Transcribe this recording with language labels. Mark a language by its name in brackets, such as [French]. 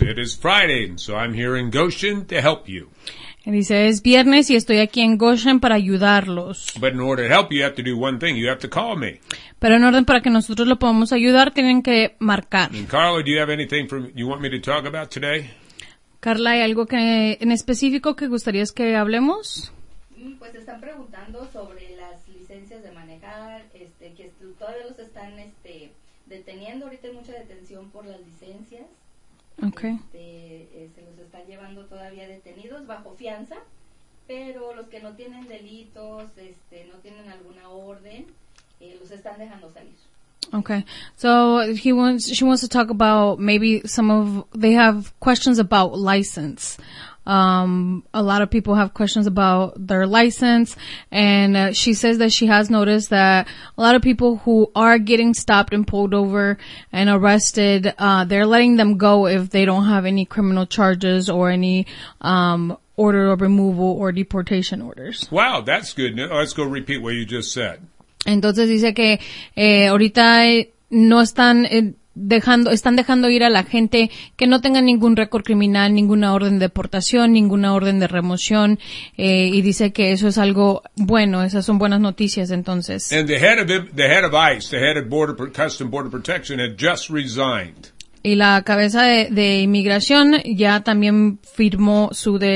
[English] It is Friday, so I'm here in Goshen to help you. [Spanish] Dice, es viernes y estoy aquí en Goshen para ayudarlos. [English] But in order to help you, you have to do one thing. You have to call me. [Spanish] Pero en orden para que nosotros lo podamos ayudar, tienen que marcar. [English] And Carla, do you have anything for me, you want me to talk about today? [Spanish] Carla, ¿hay algo que en específico que gustarías que hablemos? Pues están preguntando sobre las licencias de manejar, que todavía los están deteniendo. Ahorita hay mucha detención por las licencias. [English] Okay. [Spanish] Se los están llevando todavía detenidos bajo fianza, pero los que no tienen delitos, no tienen alguna orden, los están dejando salir. [English] Okay, so she wants to talk about maybe they have questions about license. A lot of people have questions about their license, and she says that she has noticed that a lot of people who are getting stopped and pulled over and arrested, they're letting them go if they don't have any criminal charges or any order of removal or deportation orders. Wow, that's good. Let's go repeat what you just said. [Spanish] Entonces dice que ahorita no están dejando ir a la gente que no tenga ningún récord criminal, ninguna orden de deportación, ninguna orden de remoción, y dice que eso es algo bueno, esas son buenas noticias entonces. [English] And the head of ICE, the head of Customs Border Protection had just resigned. [Spanish] Y la cabeza de inmigración ya también firmó su de